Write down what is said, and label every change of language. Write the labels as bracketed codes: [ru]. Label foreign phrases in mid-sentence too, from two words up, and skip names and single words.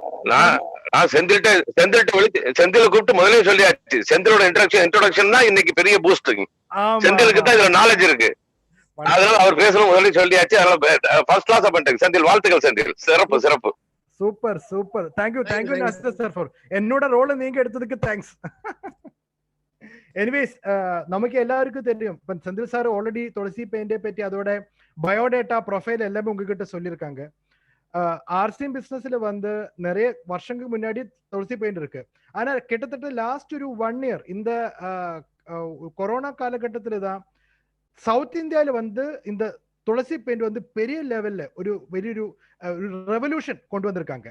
[ta] நான் செந்தில கூப்பிட்டு முதலே சொல்லியாச்சு. செந்திலோட இன்ட்ரோடக்ஷன் தான் இன்னைக்கு பெரிய பூஸ்ட். செந்திலுக்கு தான் இதுல நாலேஜ் இருக்கு. அதனால அவர் பேசணும் முதலே சொல்லியாச்சு. அதனால [en] first class [ta] பண்ணிட்டேன். செந்தில் வாழ்த்துக்கள். செந்தில் சிறப்பு சிறப்பு. சூப்பர் சூப்பர். தேங்க்யூ நாஸ்தர் சார் ஃபார் என்னோட ரோலை நீங்க எடுத்ததுக்கு தேங்க்ஸ். [ml] എനിവേസ് നമുക്ക് എല്ലാവർക്കും தெரியும். [ta] இப்ப செந்தில் சார் ஆல்ரெடி துளசி பெயிண்டை பற்றி அதோட [en] biodata profile [ta] எல்லாமே உங்ககிட்ட சொல்லியிருக்காங்க. ஆர்சிஎம் பிசினஸ்ல வந்து நிறைய வருஷங்களுக்கு முன்னாடி துளசி பெயிண்ட் இருக்கு. ஆனா கிட்டத்தட்ட லாஸ்ட் ஒரு 1 இயர் இந்த கொரோனா காலகட்டத்துல தான் சவுத் இந்தியாவில வந்து இந்த துளசி பெயிண்ட் வந்து பெரிய லெவல்ல ஒரு பெரிய ரெவல்யூஷன் கொண்டு வந்திருக்காங்க.